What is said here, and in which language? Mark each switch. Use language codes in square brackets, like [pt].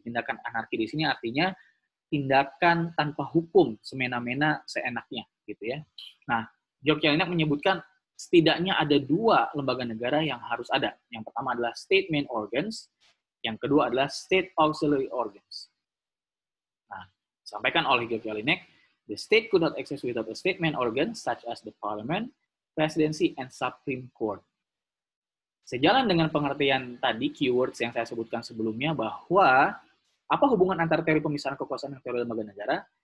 [id] Tindakan anarki di sini artinya tindakan tanpa hukum, semena-mena, seenaknya, gitu ya. Nah, Georg Jelinek menyebutkan setidaknya ada dua lembaga negara yang harus ada. Yang pertama adalah state main organs, yang kedua adalah state auxiliary organs. Nah, disampaikan oleh [en] Georg Jelinek, the state could not exist without a state main organ such as the parliament, presidency, and supreme court. [id] Sejalan dengan pengertian tadi, keywords yang saya sebutkan sebelumnya, bahwa apa hubungan antara teori pemisahan kekuasaan dan teori lembaga negara?